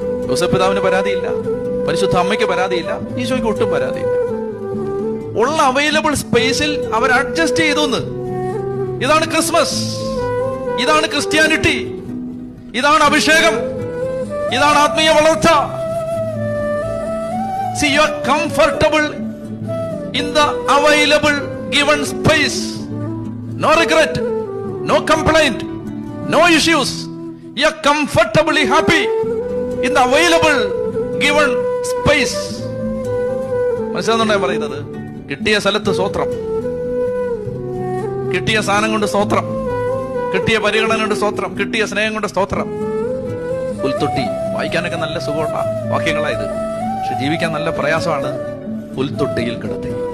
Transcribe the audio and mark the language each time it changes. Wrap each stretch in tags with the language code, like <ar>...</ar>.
<ml>യോസേപ്പ് പിതാവിന് പരാതിയില്ല, പരിശുദ്ധ അമ്മയ്ക്ക് പരാതിയില്ല, ഈശോയ്ക്ക് ഒട്ടും പരാതിയില്ല. ഉള്ള അവൈലബിൾ സ്പേസിൽ അവർ അഡ്ജസ്റ്റ് ചെയ്തു. ഇതാണ് ക്രിസ്മസ്, ഇതാണ് ക്രിസ്ത്യാനിറ്റി, ഇതാണ് അഭിഷേകം, ഇതാണ് ആത്മീയ വളർച്ച.</ml> <en>See, you are comfortable in the available given space. No regret, no complaint, no issues. You are comfortably happy in the available given space.</en> <ml>മനസ്സിലാവുന്നുണ്ടോ പറയുന്നത്? കിട്ടിയ സ്ഥലത്ത് സ്തോത്രം, കിട്ടിയ സാധനം കൊണ്ട് സ്തോത്രം, കിട്ടിയ പരിഗണന കൊണ്ട് സ്തോത്രം, കിട്ടിയ സ്നേഹം കൊണ്ട് സ്തോത്രം. പുൽത്തൊട്ടി വായിക്കാനൊക്കെ നല്ല സുഖമുള്ള വാക്യങ്ങളായത്, പക്ഷെ ജീവിക്കാൻ നല്ല പ്രയാസമാണ്. പുൽത്തൊട്ടിയിൽ കിടത്തി.</ml>